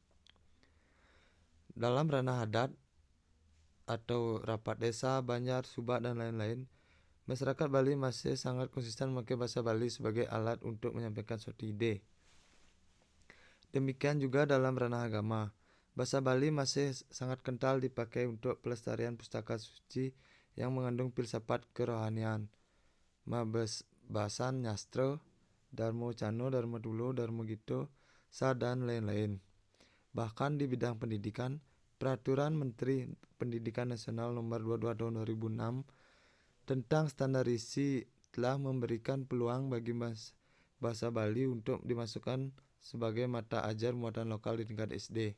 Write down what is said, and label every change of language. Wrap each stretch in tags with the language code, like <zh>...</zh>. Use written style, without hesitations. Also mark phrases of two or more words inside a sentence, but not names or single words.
<id>Dalam ranah adat atau rapat desa, banjar, subak, dan lain-lain, masyarakat Bali masih sangat konsisten memakai bahasa Bali sebagai alat untuk menyampaikan suatu ide. Demikian juga dalam ranah agama. Bahasa Bali masih sangat kental dipakai untuk pelestarian pustaka suci yang mengandung filsafat kerohanian, Mabebasan Nyastra, Dharma Cano, Dharma Tulo, Dharma Gito, Sa, dan lain-lain. Bahkan di bidang pendidikan, Peraturan Menteri Pendidikan Nasional Nomor 22 Tahun 2006 tentang standarisasi telah memberikan peluang bagi bahasa Bali untuk dimasukkan sebagai mata ajar muatan lokal di tingkat SD.</id>